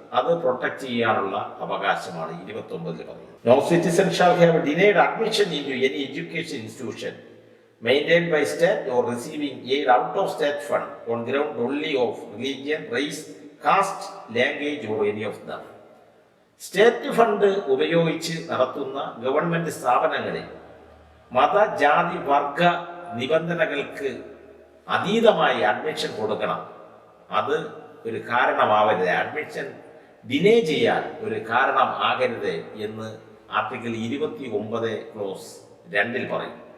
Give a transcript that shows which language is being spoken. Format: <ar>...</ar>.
<ml>അത് പ്രൊട്ടക്ട് ചെയ്യാനുള്ള അവകാശമാണ് 29 പറയുന്നത്.</ml> <en>No citizen shall have denied admission into any education institution maintained by state or receiving aid out of state fund on ground only of religion, race, caste, language or any of them.</en> <ml>State fund ഉപയോഗിച്ച് നടത്തുന്ന government സ്ഥാപനങ്ങളിൽ മത, ജാതി, വർഗ നിബന്ധനകൾക്ക് അതീതമായി admission കൊടുക്കണം. അത് ഒരു കാരണമാവരുത്, അഡ്മിഷൻ ഡിനേ ചെയ്യാൻ ഒരു കാരണം ആകരുത് എന്ന് ആർട്ടിക്കിൾ 29 ക്ലോസ് 2 പറയും.</ml>